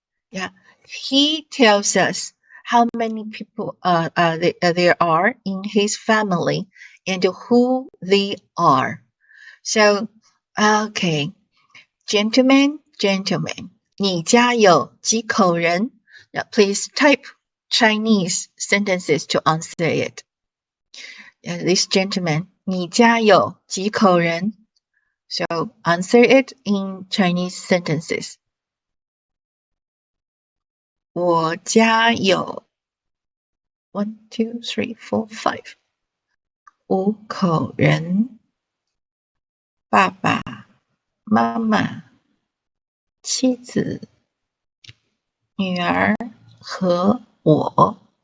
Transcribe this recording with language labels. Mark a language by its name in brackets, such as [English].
[English] Yeah, he tells us how many people there are in his family and who they are. So, okay, gentlemen, [Chinese] 你家有几口人? [English] Now, please type Chinese sentences to answer it. This gentleman, [Chinese] 你家有几口人? [English] So answer it in Chinese sentences. [Chinese] 我家有 1, 2, 3, 4, 5 5口人，爸爸妈妈妻子女儿和我。